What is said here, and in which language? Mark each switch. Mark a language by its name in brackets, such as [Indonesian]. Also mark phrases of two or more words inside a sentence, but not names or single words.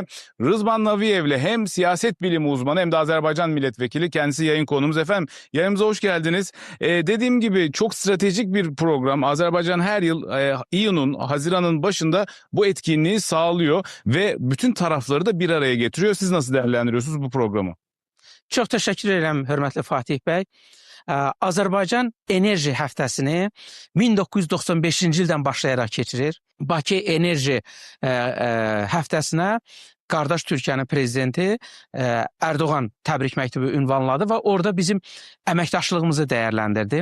[Turkish] Rızvan Naviyev'le, hem siyaset bilimi uzmanı hem de Azerbaycan milletvekili. Kendisi yayın konuğumuz. Efendim, yayınımıza hoş geldiniz. Dediğim gibi çok stratejik bir program. Azerbaycan her yıl İyun'un, Haziran'ın başında bu etkinliği sağlıyor ve bütün tarafları da bir araya getiriyor. Siz nasıl değerlendiriyorsunuz bu programı? [Azerbaijani] Çox təşəkkür edirəm, hörmətli Fatih bəy. Azərbaycan enerji həftəsini 1995-ci ildən başlayaraq keçirir. Bakı enerji həftəsinə qardaş Türkiyənin prezidenti Erdoğan təbrik məktubu ünvanladı və orada bizim əməkdaşlığımızı dəyərləndirdi.